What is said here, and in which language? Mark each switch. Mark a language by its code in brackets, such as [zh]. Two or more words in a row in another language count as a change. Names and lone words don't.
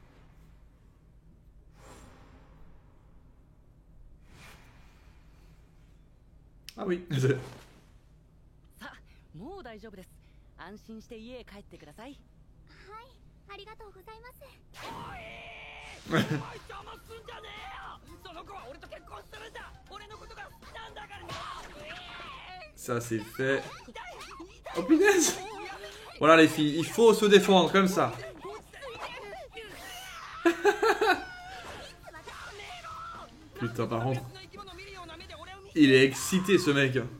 [fr] Ah oui. [ja] さあ、もう大丈夫です。安心して家へ帰ってください。はい、ありがとうございます。おい、お前邪魔すんじゃねえよ。その子は俺と結婚するんだ。俺のことが好きなんだからな。 [fr] Ça c'est fait. Oh punaise. Voilà les filles, il faut se défendre comme ça. Putain, par contre, il est excité ce mec.